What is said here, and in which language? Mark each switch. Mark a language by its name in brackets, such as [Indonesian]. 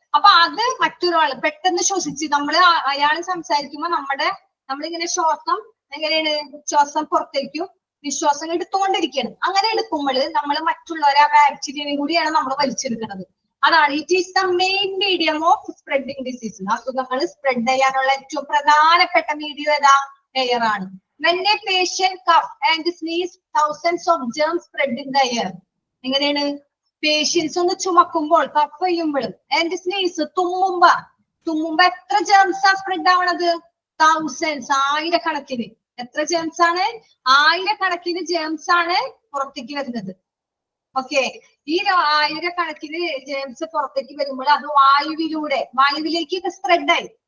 [Malayalam] അപ്പൊ അത് മറ്റൊരാൾ പെട്ടെന്ന് ശ്വസിച്ച് അയാൾ സംസാരിക്കുമ്പോ നമ്മളിങ്ങനെ ശ്വാസം എങ്ങനെയാണ്, ശ്വാസം പുറത്തേക്കും നിശ്വാസം എടുത്തുകൊണ്ടിരിക്കുകയാണ്. അങ്ങനെ എടുക്കുമ്പോൾ നമ്മൾ മറ്റുള്ളവരെ ആ ബാക്ടീരിയയും കൂടിയാണ് നമ്മൾ വലിച്ചെടുക്കുന്നത്. അതാണ് [English] It is the main medium of spreading disease. [Malayalam] അസുഖങ്ങൾ സ്പ്രെഡ് ചെയ്യാനുള്ള ഏറ്റവും പ്രധാനപ്പെട്ട മീഡിയം ഏതാ? എയർ ആണ്. [English] When a patient cough and sneeze, thousands of germs spread in the air. [Malayalam] എങ്ങനെയാണ്? പേഷ്യൻസ് ഒന്ന് ചുമക്കുമ്പോൾ, കഫ് ചെയ്യുമ്പോഴും ആൻഡ് സ്നീസ് തുമ്മുമ്പോ എത്ര ജേംസ് ആ സ്പ്രെഡ് ആവണത്? തൗസൻഡ്സ്, ആയിരക്കണക്കിന്. എത്ര ജേംസ് ആണ്? ആയിരക്കണക്കിന് ജേംസ് ആണ് പുറത്തേക്ക് വരുന്നത്. ഓക്കെ, ഈ ആയിരക്കണക്കിന് ജേംസ് പുറത്തേക്ക് വരുമ്പോൾ അത് വായുവിലേക്ക് സ്പ്രെഡ് ആയി.